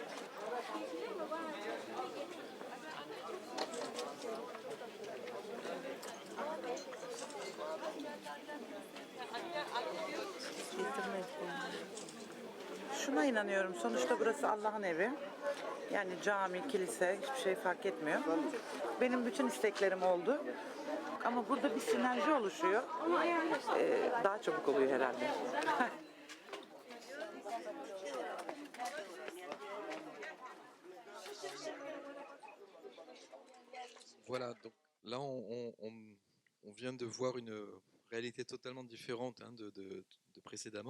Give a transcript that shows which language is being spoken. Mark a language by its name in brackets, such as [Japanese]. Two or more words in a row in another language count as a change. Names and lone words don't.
[Turkish] Şuna inanıyorum. Sonuçta burası Allah'ın evi. Yani cami, kilise hiçbir şey fark etmiyor. Benim bütün isteklerim oldu. Ama burada bir sinerji oluşuyor. Daha çabuk oluyor herhalde. [French] Voilà, donc là on vient de voir une réalité totalement différente de précédemment.